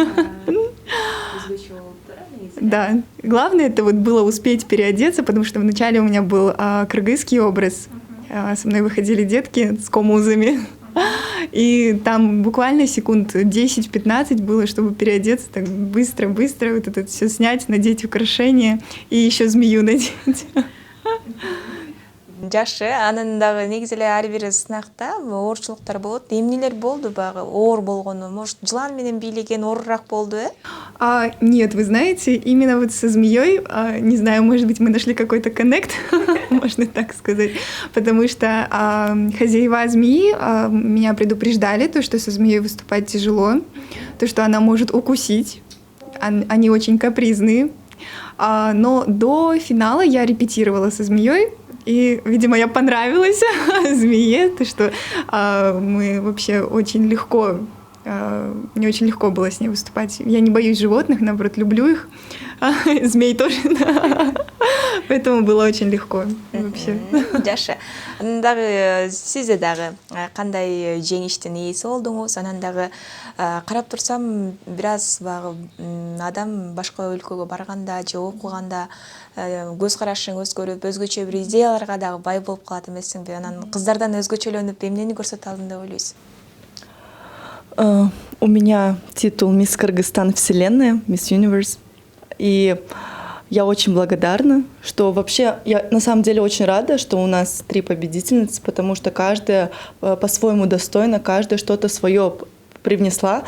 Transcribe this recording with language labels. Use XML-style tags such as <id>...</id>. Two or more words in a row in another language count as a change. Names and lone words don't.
<ru>Да, главное это вот было успеть переодеться, потому что вначале у меня был кыргызский образ, со мной выходили детки с комузами, и там буквально секунд 10-15 было, чтобы переодеться так быстро-быстро, вот это все снять, надеть украшения и еще змею надеть.</ru> <ky>Жашы, анын дагы негизи эле ар бир сынакта оорчулуктар болот. Эмнелер болду багы оор болгону? Может, жылан менен бийлеген оорураак болду,</ky> <ru>Нет, вы знаете, именно вот со змеей, не знаю, может быть, мы нашли какой-то коннект, можно так сказать, потому что хозяева змеи меня предупреждали, то, что со змеей выступать тяжело, то, что она может укусить, они очень капризные, но до финала я репетировала со змеей. И, видимо, я понравилась змее, то что мы вообще очень легко, мне очень легко было с ней выступать. Я не боюсь животных, наоборот, люблю их. Змей тоже, поэтому было очень легко вообще.</ru> <ky>Жашы. Дагы сизде дагы кандай жеңиштин ээси болдуңуз? Анан дагы карап турсам, бир аз багы адам башка өлкөгө барганда же окуганда көз карашың өзгөрүп, өзгөчө бир идеяларга дагы бай болуп калат эмессиңби? Анан кыздардан өзгөчөлөнүп эмнени көрсөтө алдың деп ойлойсуң?</ky> <ru>У меня титул «Мисс Кыргызстан Вселенная», «Мисс Universe». И я очень благодарна, что вообще, я на самом деле очень рада, что у нас 3 победительницы, потому что каждая по-своему достойна, каждая что-то свое привнесла.</ru>